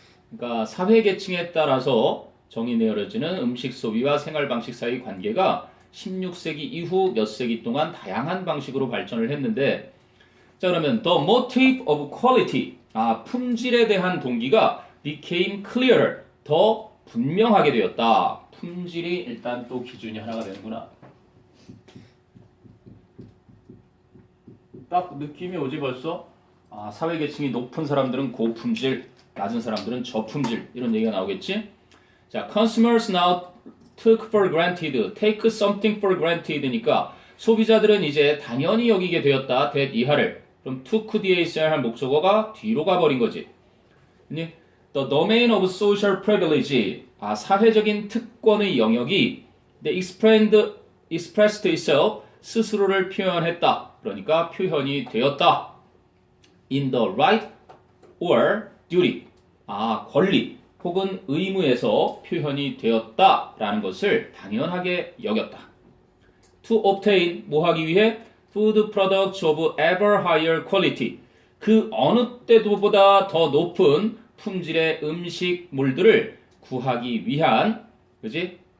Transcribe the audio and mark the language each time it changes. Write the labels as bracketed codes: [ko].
[ko] 그러니까 사회 계층에 따라서 정의 내려지는 음식 소비와 생활 방식 사이 관계가 16세기 이후 몇 세기 동안 다양한 방식으로 발전을 했는데 자 그러면 [en] the motive of quality [ko] 품질에 대한 동기가 [en] became clearer [ko] 더 분명하게 되었다. 품질이 일단 또 기준이 하나가 되는구나. 딱 느낌이 오지 벌써? 사회 계층이 높은 사람들은 고품질, 낮은 사람들은 저품질 이런 얘기가 나오겠지? [en] 자, consumers now took for granted, take something for granted니까 [ko] 소비자들은 이제 당연히 여기게 되었다. that 이하를. 그럼 took 뒤에 있어야 할 목적어가 뒤로 가버린 거지. [en] The domain of social privilege, [ko] 사회적인 특권의 영역이 [en] expressed itself, [ko] 스스로를 표현했다. 그러니까 표현이 되었다. [en] In the right or duty, [ko] 권리 혹은 의무에서 표현이 되었다라는 것을 당연하게 여겼다. [en] To obtain, [ko] 뭐 하기 위해? [en] Food products of ever higher quality, [ko] 그 어느 때보다 더 높은 품질의 음식물들을 구하기 위한, 그지?